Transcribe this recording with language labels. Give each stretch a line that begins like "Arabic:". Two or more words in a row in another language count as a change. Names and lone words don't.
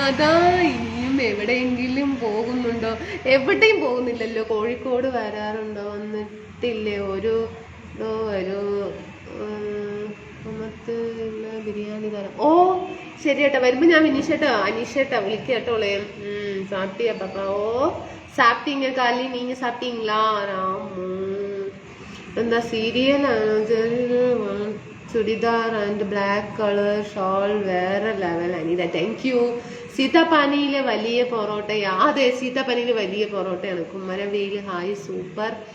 Malayalam: അതാ ഇനിയും എവിടെയെങ്കിലും പോകുന്നുണ്ടോ? എവിടെയും പോകുന്നില്ലല്ലോ. കോഴിക്കോട് വരാറുണ്ടോ? വന്നിട്ടില്ലേ? ഒരു ബിരിയാണി തരാം. ഓ ശരി ഏട്ടാ, വരുമ്പോ ഞാൻ അനീഷേട്ടാ വിളിക്കുക കേട്ടോളേ.
Tamil: சாப்பிட்டியா பாப்பா? ஓ சாப்பிட்டீங்க காலி, நீங்க சாப்பிட்டீங்களா?
Malayalam: എന്താ സീരിയൽ ചുരിദാർ
English: and black colour shawl
Malayalam: വേറെ ലെവൽ അനിത.
English: thank you.
Malayalam: സീതാപ്പാനിയിലെ വലിയ പൊറോട്ടയാ? അതെ, സീതാപ്പാനിയിലെ വലിയ പൊറോട്ടയാണ്. കുമ്മരവേൽ ഹായ്, സൂപ്പർ.